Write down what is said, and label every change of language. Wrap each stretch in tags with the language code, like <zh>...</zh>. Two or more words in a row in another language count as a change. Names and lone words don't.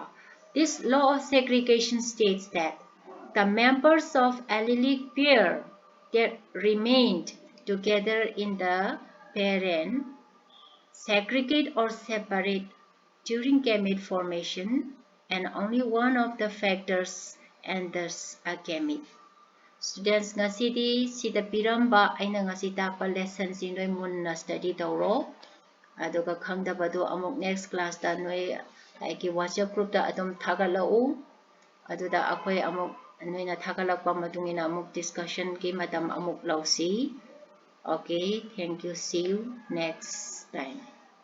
<en>This law of segregation states that the members of allelic pair that remained together in the parent segregate or separate during gamete formation, and only one of the factors enters a gamete. Students,</en> <mni>ngasidi sida piramba aina ngasi takpa lesson si noy munna study tawro. Aduga khangdabado amuk</mni> <en>next class</en> <mni>da noy aiki</mni> <en>WhatsApp group</en> <mni>da adum thagalau. Aduda akoy amuk noy na thagalakpa madungina amuk discussion ki madam amuk lausi.</mni> <en>Okay, thank you. See you next time.</en>